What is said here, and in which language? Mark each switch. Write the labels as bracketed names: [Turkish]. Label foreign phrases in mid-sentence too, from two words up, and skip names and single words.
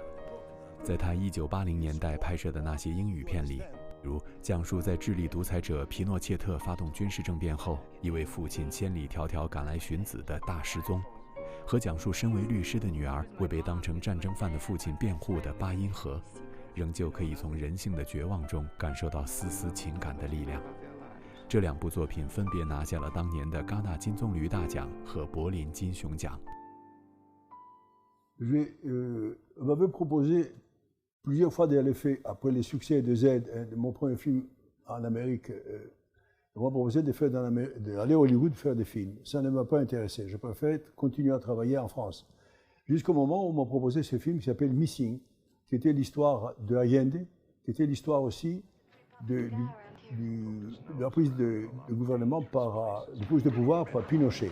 [Chinese] 在他1980年代拍摄的那些英语片里，如讲述在智利独裁者皮诺切特发动军事政变后，一位父亲千里迢迢赶来寻子的大失踪，和讲述身为律师的女儿为被当成战争犯的父亲辩护的八音盒，仍旧可以从人性的绝望中感受到丝丝情感的力量。这2部作品分别拿下了当年的戛纳金棕榈大奖和柏林金熊奖。 [French] On m'avait proposé plusieurs fois d'aller faire, après les succès de Z, de mon premier film en Amérique, on m'a proposé d'aller à Hollywood faire des films. Ça ne m'a pas intéressé. Je préfère continuer à travailler en France. Jusqu'au moment où on m'a proposé ce film qui s'appelle Missing, qui était l'histoire de Allende, qui était l'histoire aussi de la prise de gouvernement de prise de pouvoir par Pinochet.